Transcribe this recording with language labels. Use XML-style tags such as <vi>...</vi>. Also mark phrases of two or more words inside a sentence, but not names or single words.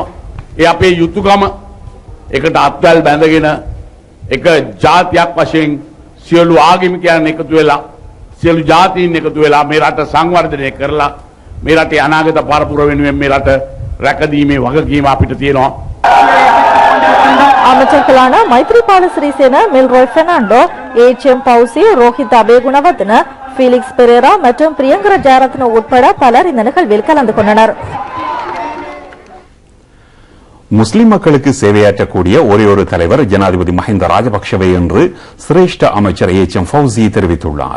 <si>ඒ අපේ යුතුයකම එකට අත්වැල් බැඳගෙන එක ජාතියක් වශයෙන් සියලු ආගමිකයන් එකතු වෙලා සියලු ජාතීන් එකතු වෙලා මේ රට සංවර්ධනය කරලා මේ රටේ අනාගත පරපුර වෙනුවෙන් මේ රට රැකදීමේ වගකීම අපිට තියෙනවා.</si> <ta>அமைச்சர்களான மைத்ரிபால சிறிசேன, மில்ரோய் பெர்னாண்டோ, HM பவுசி, ரோஹித் அபேகுணவர்தன, ஃபீலிக்ஸ் பெரேரா மற்றும் பிரியங்கர ஜெயரத்ன உட்பட பலர் இந்த நிகழ்வில் கலந்து கொண்டனர். முஸ்லிம் மக்களுக்கு சேவையாற்றக்கூடிய ஒரே ஒரு தலைவர் ஜனாதிபதி மஹிந்த ராஜபக்ஷவே என்று சிரேஷ்ட அமைச்சர் HM ஃபௌசி தெரிவித்துள்ளார்.</ta>